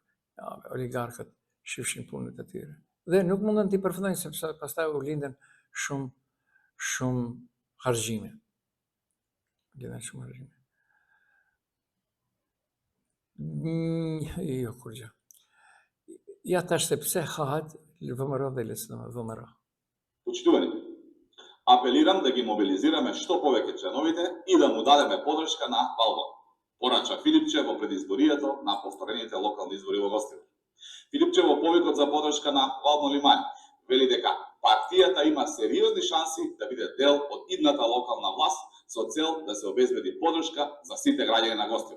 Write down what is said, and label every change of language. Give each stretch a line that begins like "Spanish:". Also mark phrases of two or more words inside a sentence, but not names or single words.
Albanian: Ja, oligarkët shifshin punët e tyre. Dhe nuk mundën t'i përfundojnë sepse pastaj u linden shumë harxhime. Jo kur gjë. Ja tash se pse hahet ВМРО dhe LSDM, ВМРО.
Macedonian: Почитувани, апелирам да ги мобилизираме што повеќе членовите и да му дадеме подршка на Валбон, порача Филипче во предизборието на повторените локални избори во Гостивар. Филипче во повикот за подршка на Валбон Лимани вели дека партијата има сериозни шанси да биде дел од идната локална власт со цел да се обезбеди подршка за сите граѓани на Гостивар.